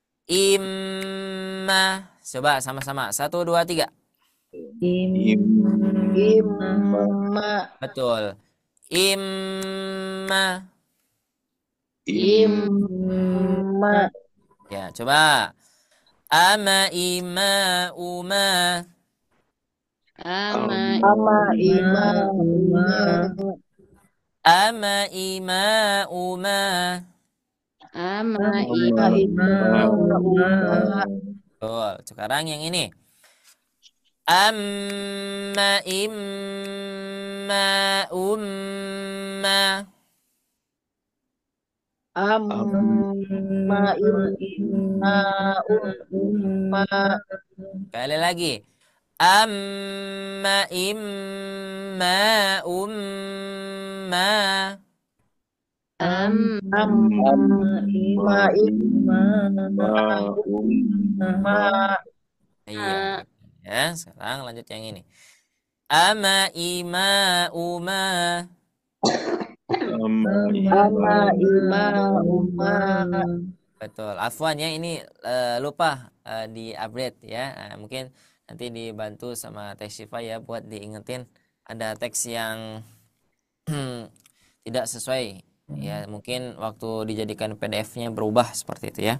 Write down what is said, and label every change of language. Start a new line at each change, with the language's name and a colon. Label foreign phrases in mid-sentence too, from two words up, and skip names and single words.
Indonesian: Imma. Coba sama-sama. 1, 2, 3.
Arabic: Imma.
Indonesian: Betul. Imma.
Arabic: Imma.
Indonesian: Ya, coba.
Arabic: Ama, ima, uma. ama, ima, uma. Ama, ima, uma. ama, Ima, uma.
Indonesian: Betul. Sekarang yang ini.
Arabic: Amma, imma, umma. Amma, imma, umma.
Indonesian: Sekali lagi.
Arabic: Amma imma umma. Amma Ma imma
Indonesian: Iya. Ya, sekarang lanjut yang ini.
Arabic: Ama ima uma. Ama ima.
Indonesian: Betul. Afwan ya, ini lupa di update ya. Mungkin nanti dibantu sama Teh Syifa ya buat diingetin, ada teks yang tidak sesuai ya, mungkin waktu dijadikan PDF-nya berubah seperti itu ya.